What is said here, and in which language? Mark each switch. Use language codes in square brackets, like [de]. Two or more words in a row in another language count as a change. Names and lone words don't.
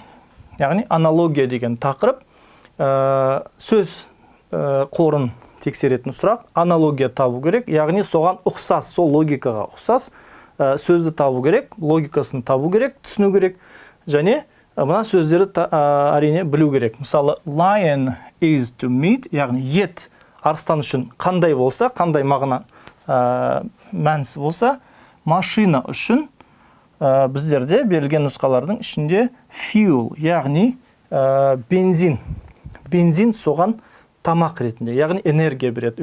[kk] Яғни аналогия деген тақырып сөз қорын тексеретін сұрақ. Аналогия табу керек, яғни соған ұқсас, сол логикаға ұқсас сөзді табу керек, логикасын табу керек, түсіну керек, және мына сөздерді әрине білу керек. Мысалы, [en] lion is to meat, [kk] яғни ет арыстан үшін қандай болса, қандай мағына мәнісі болса, машина үшін біздерде берілген нұсқалардың ішінде fuel, яғни бензин. Бензин соған тамақ ретінде, яғни энергия береді.